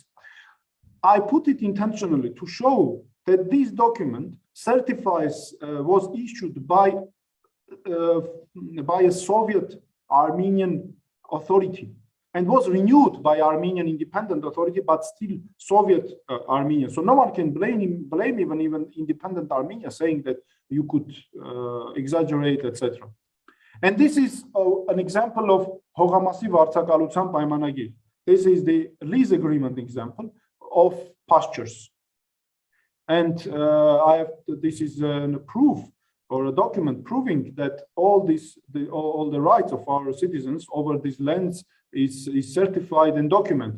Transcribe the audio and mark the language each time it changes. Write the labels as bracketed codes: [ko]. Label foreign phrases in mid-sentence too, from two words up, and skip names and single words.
[en] I put it intentionally to show that this document certifies, was issued by a Soviet Armenian authority and was renewed by Armenian independent authority, but still Soviet Armenia. So no one can blame even independent Armenia, saying that you could exaggerate, etc. And this is an example of [hy] Հողամասի վարձակալության պայմանագիր. [en] This is the lease agreement example of pastures. And this is a proof or a document proving that all the rights of our citizens over these lands is certified and documented.